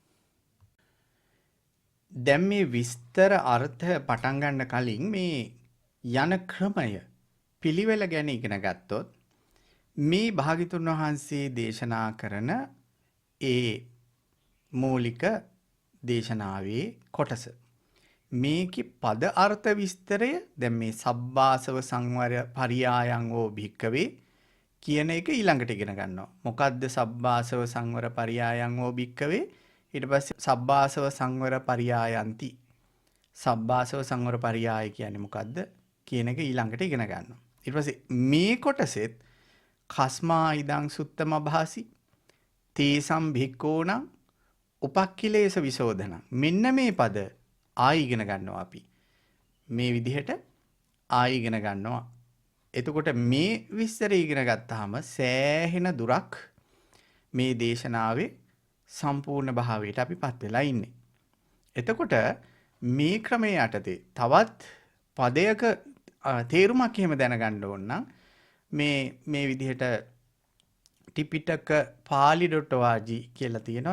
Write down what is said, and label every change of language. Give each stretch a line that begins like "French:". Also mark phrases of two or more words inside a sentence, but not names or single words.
Sinhala: දැන් මේ විස්තර අර්ථ පටන් ගන්න කලින් මේ යන ක්‍රමය පිළිවෙල ගැන ඉගෙන ගත්තොත් මේ භාග්‍යතුන් වහන්සේ දේශනා කරන ඒ මූලික දේශනාවේ කොටස මේකේ පද අර්ථ විස්තරය දැන් මේ
Pali: සබ්බාසව සංවර පරියායන් වූ භික්කවේ
Sinhala: කියන එක ඊළඟට ඉගෙන ගන්නවා.
Pali: මොකද්ද සබ්බාසව සංවර පරියායන් වූ භික්කවේ?
Sinhala: ඊට පස්සේ
Pali: සබ්බාසව සංවර පරියායන්ති. සබ්බාසව සංවර පරියාය
Sinhala: කියන්නේ මොකද්ද කියන එක ඊළඟට ඉගෙන ගන්නවා. ඊට පස්සේ මේ කොටසෙත්
Pali: කස්මා ඉදං සුත්තම භාසි තේසම් භික්ඛූණං උපක්ඛිලේශ විසෝධන.
Sinhala: මෙන්න මේ පද ආයි ඉගෙන ගන්නවා අපි. මේ විදිහට ආයි ඉගෙන ගන්නවා. එතකොට මේ විස්තරය ඉගෙන ගත්තාම සෑහෙන දුරක් මේ දේශනාවේ සම්පූර්ණ භාවයට අපිපත් වෙලා ඉන්නේ. එතකොට මේ ක්‍රමයේ යටතේ තවත් පදයක තේරුමක් එහෙම දැනගන්න ඕන නම් මේ විදිහට ටිපිටක pali.org කියලා තියෙනවා.